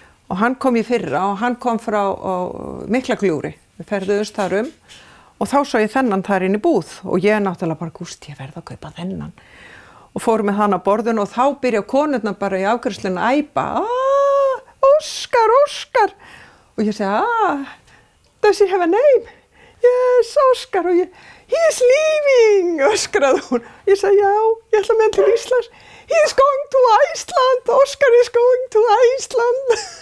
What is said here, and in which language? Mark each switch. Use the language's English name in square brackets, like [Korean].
[Icelandic] Og hann kom í fyrra og hann kom frá Miklagljúfri. Við ferðuðumst þar og þá sá ég þennan þar inn í búð og ég náttúrulega bara, Gústi, ég verð að kaupa þennan. Og fór með hann á borðinu og þá byrja konurnar bara í afgreiðslunni að æpa, Óskar, Óskar. Og ég segi, [English] does he have a name? Yes, Óskar. [Icelandic] Og [English] he is leaving, [Icelandic] öskraði hún. Ég segi, já, ég ætla með hann til Íslands. [English] He is going to Iceland, Óskar is going to Iceland.